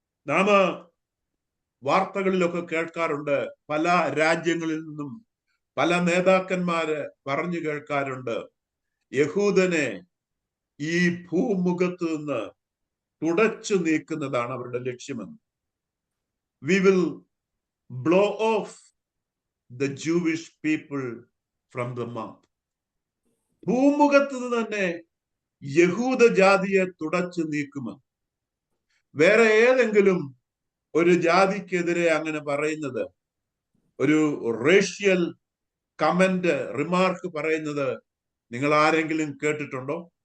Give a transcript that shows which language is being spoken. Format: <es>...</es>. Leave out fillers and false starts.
<ml>നാം വാർത്തകളിലൊക്കെ കേൾക്കാറുണ്ട്, പല രാജ്യങ്ങളിൽ നിന്നും പല നേതാക്കന്മാര് പറഞ്ഞു കേൾക്കാറുണ്ട്, യഹൂദനെ ഈ ഭൂമുഖത്ത് നിന്ന് തുടച്ചു നീക്കുന്നതാണ് അവരുടെ ലക്ഷ്യമെന്ന്.</ml> <en>We will blow off the Jewish people from the map.</en> <ml>ഭൂമുഖത്ത് നിന്ന് തന്നെ യഹൂദ ജാതിയെ തുടച്ചു നീക്കുമെന്ന്. വേറെ ഏതെങ്കിലും ഒരു ജാതിക്കെതിരെ അങ്ങനെ പറയുന്നത്, ഒരു റേഷ്യൽ കമന്റ് റിമാർക്ക് പറയുന്നത് നിങ്ങൾ ആരെങ്കിലും കേട്ടിട്ടുണ്ടോ?</ml>